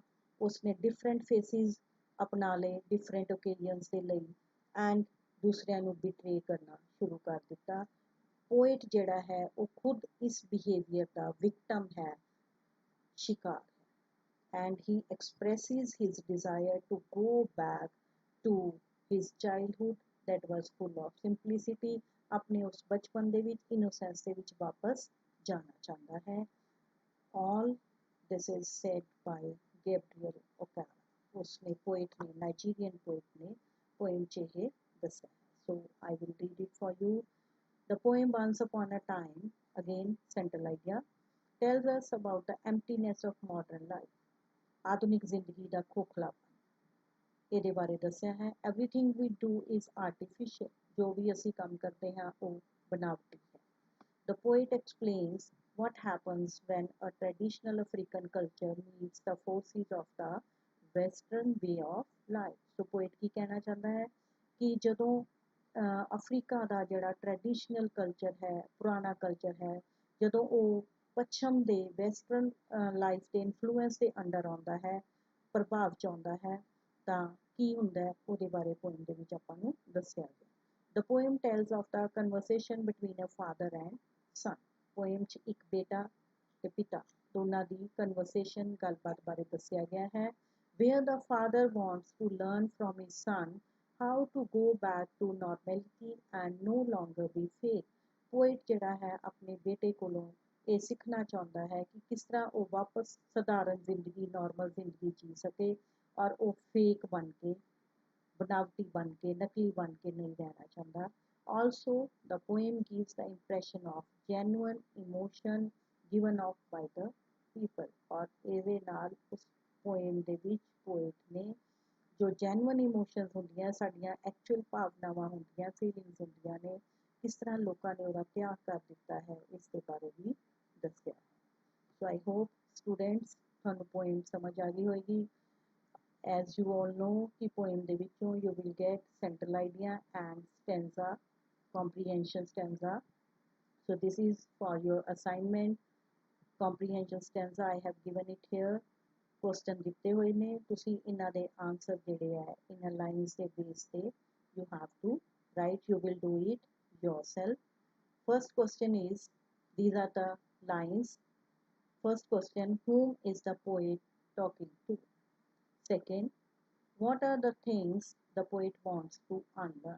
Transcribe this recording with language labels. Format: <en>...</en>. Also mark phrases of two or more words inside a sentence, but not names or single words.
<pa>ਉਸਨੇ</pa> <en>different faces</en> <pa>ਅਪਣਾ ਲਏ</pa> <en>different occasions</en> <pa>ਦੇ ਲਈ, ਐਂਡ ਦੂਸਰਿਆਂ ਨੂੰ ਬਿਟਰੇ ਕਰਨਾ ਸ਼ੁਰੂ ਕਰ ਦਿੱਤਾ। ਪੋਇਟ ਜਿਹੜਾ ਹੈ ਉਹ ਖੁਦ ਇਸ ਬਿਹੇਵੀਅਰ ਦਾ ਵਿਕਟਮ ਹੈ, ਸ਼ਿਕਾਰ ਹੈ।</pa> <en>and he expresses his desire to go back to his childhood that was full of simplicity,</en> <pa>ਆਪਣੇ ਉਸ ਬਚਪਨ ਦੇ ਵਿੱਚ, ਇਨੋਸੈਂਸ ਦੇ ਵਿੱਚ ਵਾਪਸ ਜਾਣਾ ਚਾਹੁੰਦਾ ਹੈ।</pa> <en>all this is said by Gabriel Okara,</en> <pa>ਉਸਨੇ ਪੋਇਟ ਨੇ,</pa> <en>Nigerian poet</en> <pa>ਨੇ ਪੋਇਮ 'ਚ ਇਹ ਦੱਸਿਆ ਹੈ।</pa> <en>so I will read it for you. The poem Once Upon a Time, again central idea, tells us about the emptiness of modern life,</en> <pa>ਆਧੁਨਿਕ ਜ਼ਿੰਦਗੀ ਦਾ ਖੋਖਲਾਪਨ ਇਹਦੇ ਬਾਰੇ ਦੱਸਿਆ ਹੈ।</pa> <en>everything we do is artificial,</en> <pa>ਜੋ ਵੀ ਅਸੀਂ ਕੰਮ ਕਰਦੇ ਹਾਂ ਉਹ ਬਣਾਵਟੀ ਹੈ।</pa> <en>The poet explains what happens when a traditional African culture meets the forces of the western way of life. So poet</en> <pa>ਕੀ ਕਹਿਣਾ ਚਾਹੁੰਦਾ ਹੈ ਕਿ ਜਦੋਂ ਅਫਰੀਕਾ ਦਾ ਜਿਹੜਾ</pa> <en>traditional culture</en> <pa>ਹੈ, ਪੁਰਾਣਾ ਕਲਚਰ ਹੈ, ਜਦੋਂ ਉਹ ਪੱਛਮ ਦੇ</pa> <en>western life</en> <pa>ਦੇ ਇਨਫਲੂਐਂਸ ਦੇ ਅੰਡਰ ਆਉਂਦਾ ਹੈ, ਪ੍ਰਭਾਵ 'ਚ ਆਉਂਦਾ ਹੈ, ਤਾਂ ਕੀ ਹੁੰਦਾ ਹੈ ਉਹਦੇ ਬਾਰੇ ਪੋਇਮ ਦੇ ਵਿੱਚ ਆਪਾਂ ਨੂੰ ਦੱਸਿਆ ਗਿਆ।</pa> <en>The poem tells of the conversation between a father and son.</en> <pa>ਪੋਇਮ 'ਚ ਇੱਕ ਬੇਟਾ ਤੇ ਪਿਤਾ ਦੋਨਾਂ ਦੀ ਕਨਵਰਸੇਸ਼ਨ, ਗੱਲਬਾਤ ਬਾਰੇ ਦੱਸਿਆ ਗਿਆ ਹੈ।</pa> <en>Where the father wants to learn from his son how to go back to normality and no longer be fake.</en> <pa>ਪੋਇਟ ਜਿਹੜਾ ਹੈ ਆਪਣੇ ਬੇਟੇ ਕੋਲੋਂ ਇਹ ਸਿੱਖਣਾ ਚਾਹੁੰਦਾ ਹੈ ਕਿ ਕਿਸ ਤਰ੍ਹਾਂ ਉਹ ਵਾਪਸ ਸਧਾਰਨ ਜ਼ਿੰਦਗੀ, ਨਾਰਮਲ ਜ਼ਿੰਦਗੀ ਜੀ ਸਕੇ, ਔਰ ਉਹ ਫੇਕ ਬਣ ਕੇ, ਬਣਾਵਟੀ ਬਣ ਕੇ, ਨਕਲੀ ਬਣ ਕੇ ਨਹੀਂ ਰਹਿਣਾ ਚਾਹੁੰਦਾ।</pa> <en>Also, the poem gives the impression of genuine emotion given off by the people.</en> <pa>ਔਰ ਇਹਦੇ ਨਾਲ ਉਸ ਪੋਇਮ ਦੇ ਵਿੱਚ ਪੋਇਟ ਨੇ ਜੋ</pa> <en>genuine emotions</en> <pa>ਹੁੰਦੀਆਂ, ਸਾਡੀਆਂ ਐਕਚੁਅਲ ਭਾਵਨਾਵਾਂ ਹੁੰਦੀਆਂ, ਫੀਲਿੰਗਸ ਹੁੰਦੀਆਂ ਨੇ, ਕਿਸ ਤਰ੍ਹਾਂ ਲੋਕਾਂ ਨੇ ਉਹਦਾ ਤਿਆਗ ਕਰ ਦਿੱਤਾ ਹੈ, ਇਸ ਦੇ ਬਾਰੇ ਵੀ ਦੱਸਿਆ ਹੈ।</pa> <en>so I hope students</en> <pa>ਤੁਹਾਨੂੰ ਪੋਇਮ ਸਮਝ ਆ ਗਈ ਹੋਏਗੀ।</pa> <en>As you all know कि poem</en> <pa>ਦੇ ਵਿੱਚੋਂ</pa> <en>you will get central idea and stanza, comprehension stanza. So this is for your assignment. Comprehension stanza I have given it here.</en> <pa>Question ਦਿੱਤੇ ਹੋਏ ਨੇ, ਤੁਸੀਂ ਇਹਨਾਂ ਦੇ ਆਨਸਰ ਜਿਹੜੇ ਹੈ ਇਹਨਾਂ ਲਾਈਨਸ ਦੇ ਬੇਸ ਤੇ</pa> <en>you have to write. You will do it yourself. First question is, these are the lines. First question, whom is the poet talking to? Second, what are the things the poet wants to unlearn?</en>